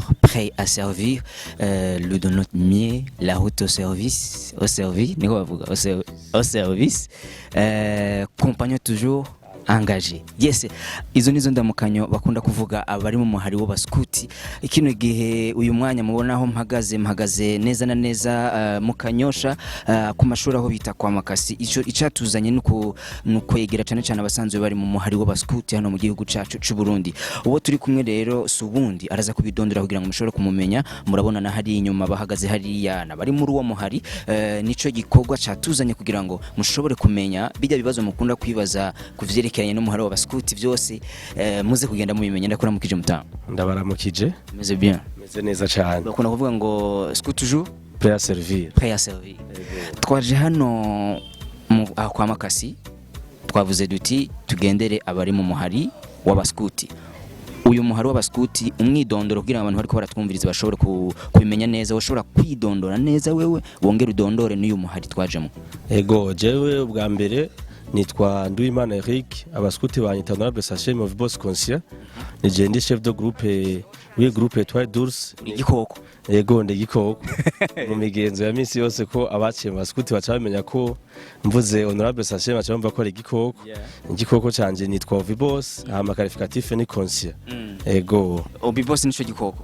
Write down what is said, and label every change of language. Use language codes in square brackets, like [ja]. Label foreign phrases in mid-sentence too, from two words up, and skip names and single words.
[fr] prêt à servir, le de notre mieux, la route au service, au service, au service, compagnon toujours engagé. [rn] Yes, izo nizo ndamukanyo bakunda kuvuga abari mu muhari w'abaskuti. Ikino gihe uyu mwanya mubonaho mpagaze neza na neza mu Kanyosha ku mashuri aho bita kwa Makasi. Ico icatuzanye nuko yegera cyane cyane abasanzwe bari mu muhari w'abaskuti hano mu gihugu cacu c'u Burundi. Uwo turi kumwe rero subundi araza kubidondera kugira ngo mushobore kumumenya. Murabona na hari inyuma bahagaze hariya bari muri uwo muhari, nico gikorwa catuzanye kugira ngo mushobore kumenya bijya bibazo mukunda kwibaza kuvyerekeye n'umuhari w'abaskuti byose, muze kugenda mubimenya. Ndakuramukije mutanga. Ndabaramukije. Meze bien. Meze neza cyane. Bakunda kuvuga ngo [fr] scout toujours prêt à servir. Prêt à servir. [rn] Twaje hano kwa Makasi, twavuze duti tugendere abari mu muhari w'abaskuti. Uyu muhari w'abaskuti umwidondoro kugira abantu bariko baratwumviriza bashobore kubimenya neza, bashobora kwidondora neza wewe wongera udondore n'uyu muhari twajemo. Ego jewe ubwa mbere nitwa Nduwimana Eric, abaskuti banyita Honorable Sachem of Boss Conscient. Nije ndi [fr] chef de groupe groupe [rn] Etoile d'Ours. Igikoko. Ego ndigikoko. Mu migenzo ya minsi yose ko abaciye abaskuti baca bamenya ko mvuze Honorable Sachem baca bumva ko ari igikoko. Igikoko canje nitwa Boss, ama qualificatif ni Conscient. Ego Boss nico gikoko.